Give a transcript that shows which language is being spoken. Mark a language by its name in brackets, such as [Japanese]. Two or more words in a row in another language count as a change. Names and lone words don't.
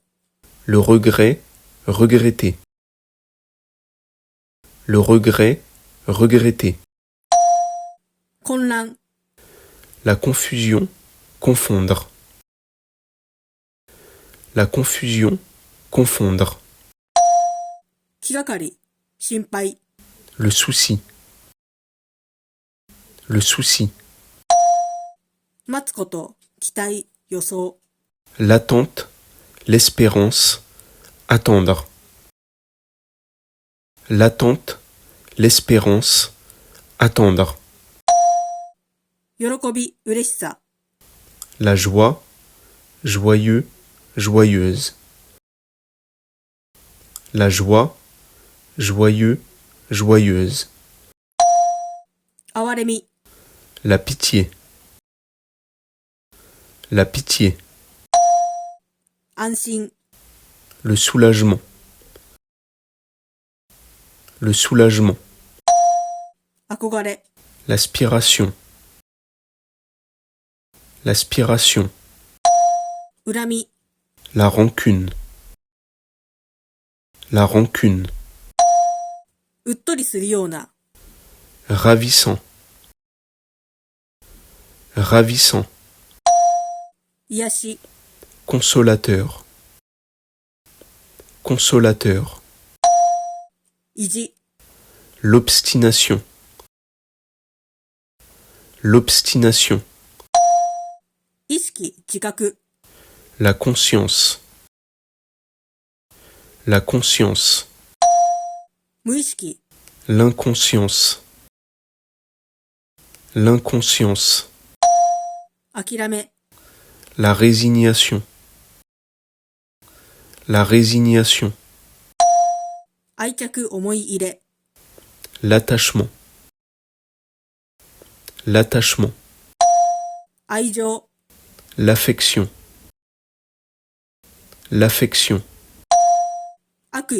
[French] Le regret, regretter. Le regret, regretter. [Japanese] 混乱。 [French] La confusion, confondre. La confusion, confondre. [Japanese] 気がかり。心配。 [French] Le souci. Le souci. [Japanese] 待つこと。期待。予想。 [French] L'attente, l'espérance, attendre. L'attente, l'espérance, attendre. [Japanese] 喜び。嬉しさ。 [French] La joie, joyeux, joyeuse. La joie, joyeux, joyeuse. [Japanese] 哀れみ。 [French] La pitié. La pitié. [Japanese] 安心。 [French] Le soulagement. Le soulagement. [Japanese] 憧れ。 [French] L'aspiration. L'aspiration. [Japanese] 恨み。 [French] La rancune. La rancune. [Japanese] うっとりするような。 [French] Ravissant. Ravissant. [Japanese] 癒し。 [French] Consolateur. Consolateur. [Japanese] 意地。 [French] L'obstination. L'obstination. [Japanese] 意識。自覚。 [French] La conscience. La conscience. [Japanese] 無意識。 [French] L'inconscience. L'inconscience. [Japanese] 諦め。 [French] La résignation. La résignation. [Japanese] 愛着。思い入れ。 [French] L'attachement. L'attachement. [Japanese] 愛情。 [French] L'affection. L'affection. [Japanese] 悪意。